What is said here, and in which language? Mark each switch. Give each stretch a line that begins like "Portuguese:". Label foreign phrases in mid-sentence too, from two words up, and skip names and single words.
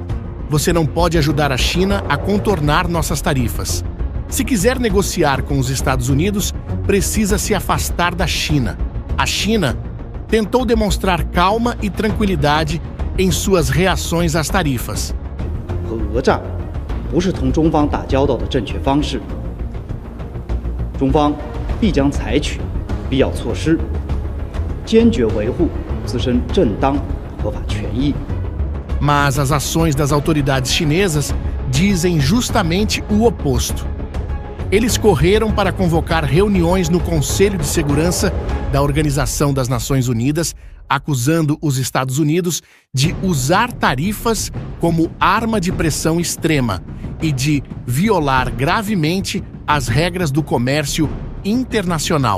Portuguese: Você não pode ajudar a China a contornar nossas tarifas. Se quiser negociar com os Estados Unidos, precisa se afastar da China. A China tentou demonstrar calma e tranquilidade em suas reações às tarifas.
Chinese: 核战不是同中方打交道的正确方式。中方必将采取必要措施，坚决维护自身正当合法权益。
Portuguese: Mas as ações das autoridades chinesas dizem justamente o oposto. Eles correram para convocar reuniões no Conselho de Segurança da Organização das Nações Unidas, acusando os Estados Unidos de usar tarifas como arma de pressão extrema e de violar gravemente as regras do comércio internacional.